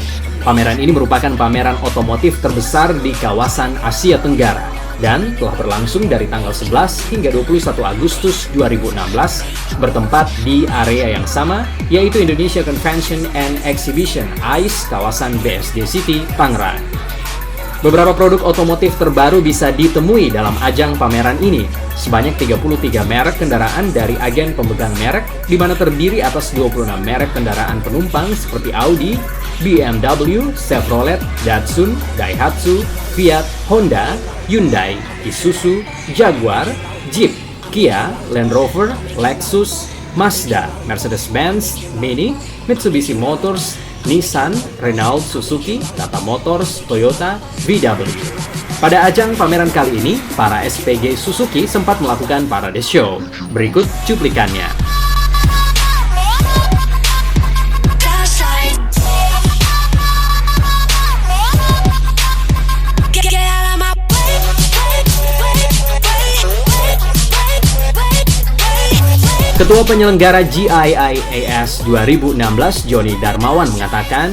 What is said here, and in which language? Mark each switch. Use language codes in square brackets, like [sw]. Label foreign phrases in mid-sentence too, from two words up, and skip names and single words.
[id] Pameran ini merupakan pameran otomotif terbesar di kawasan Asia Tenggara dan telah berlangsung dari tanggal 11 hingga 21 Agustus 2016 bertempat di area yang sama, yaitu Indonesia Convention and Exhibition ICE kawasan BSD City, Tangerang. Beberapa produk otomotif terbaru bisa ditemui dalam ajang pameran ini. Sebanyak 33 merek kendaraan dari agen pemegang merek, di mana terdiri atas 26 merek kendaraan penumpang seperti Audi, BMW, Chevrolet, Datsun, Daihatsu, Fiat, Honda, Hyundai, Isuzu, Jaguar, Jeep, Kia, Land Rover, Lexus, Mazda, Mercedes-Benz, Mini, Mitsubishi Motors, Nissan, Renault, Suzuki, Tata Motors, Toyota, VW. Pada ajang pameran kali ini, para SPG Suzuki sempat melakukan [en] parade show. [id] Berikut cuplikannya. Ketua penyelenggara GIIAS 2016, Joni Darmawan, mengatakan